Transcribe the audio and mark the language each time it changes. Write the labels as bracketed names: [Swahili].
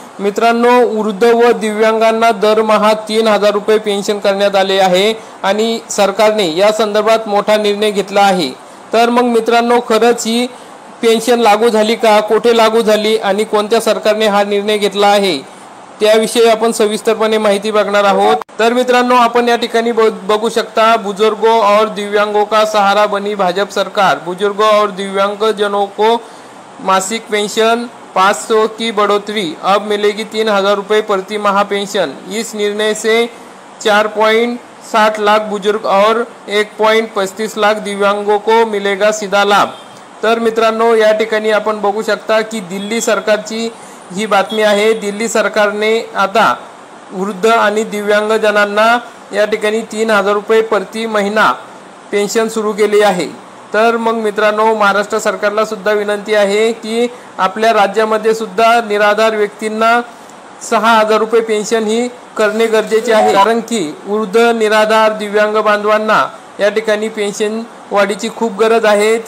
[Marathi] मित्रांनो, वृद्ध व दिव्यांगांना दरमहा 3000 रुपये पेन्शन करण्यात आले आहे आणि सरकारने या संदर्भात मोठा निर्णय घेतला आहे। तर मग मित्रांनो, खरंच ही पेन्शन लागू झाली का, कुठे लागू झाली आणि कोणत्या सरकारने हा निर्णय घेतला आहे त्याविषयी आपण सविस्तरपणे माहिती बघणार आहोत। तर मित्रांनो, आपण या ठिकाणी बघू शकता, [Hindi] बुजुर्गों और दिव्यांगों का सहारा बनी भाजपा सरकार, बुजुर्गों और दिव्यांग जनों को मासिक पेंशन 500 की बढ़ोतरी, अब मिलेगी 3000 रुपये प्रति माह पेंशन। इस निर्णय से 4.60 लाख बुजुर्ग और 1.35 लाख दिव्यांगों को मिलेगा सीधा लाभ। [Marathi] तर मित्रांनो, या ठिकाणी आपण बघू शकता की दिल्ली सरकारची ही बातमी आहे। दिल्ली सरकारने आता वृद्ध आणि दिव्यांग जनांना या ठिकाणी 3000 रुपये प्रति महिना पेन्शन सुरू केली आहे। तर मग मित्रांनो, महाराष्ट्र सरकारला सुद्धा विनंती आहे की आपल्या राज्यामध्ये सुद्धा निराधार व्यक्तींना 6000 रुपये पेन्शन ही करणे गरजेचे आहे, कारण की वृद्ध, निराधार, दिव्यांग बांधवांना या ठिकाणी पेन्शन वाढीची खूप गरज आहे।